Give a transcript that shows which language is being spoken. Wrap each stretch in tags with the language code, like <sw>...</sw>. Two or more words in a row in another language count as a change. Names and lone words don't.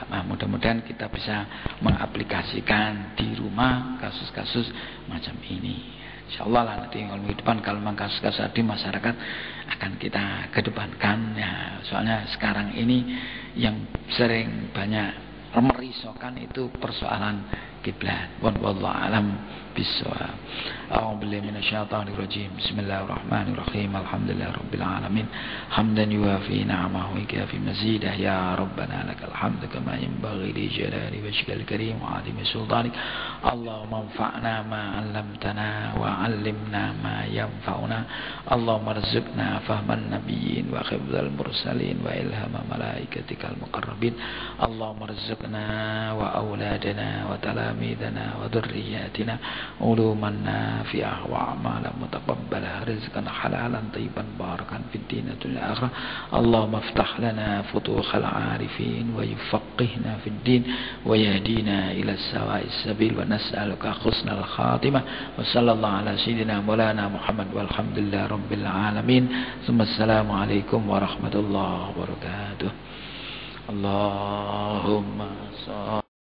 <id>Nah, mudah-mudahan kita bisa mengaplikasikan di rumah kasus-kasus macam ini. Insyaallah lah nanti minggu depan kalau memang kasus-kasus di masyarakat akan kita kedepankan ya. Soalnya sekarang ini yang sering banyak merisaukan itu persoalan kiblat.</id> <ar>والله أعلم بالصواب. أعوذ بالله من الشيطان الرجيم بسم الله الرحمن الرحيم. الحمد لله رب العالمين حمدا يوافي نعمه ويكافئ مزيده. يا ربنا لك الحمد كما ينبغي لجلال وجهك الكريم وعظيم سلطانك. اللهم انفعنا ما علمتنا وعلمنا ما ينفعنا. اللهم ارزقنا فهم النبيين وحفظ المرسلين وإلهام ملائكتك المقربين. اللهم ارزقنا وأولادنا وتلامذتنا وذرياتنا علوما نافعة وعملا متقبلا رزقا حلالا طيبا بركة في الدين والآخرة. اللهم افتح لنا فتوح العارفين ويفقهنا في الدين ويهدينا إلى سواء السبيل ونسألك حسن الخاتمة. وصلى الله على سيدنا مولانا محمد والحمد لله رب العالمين. السلام عليكم ورحمة الله وبركاته. Allahumma</ar>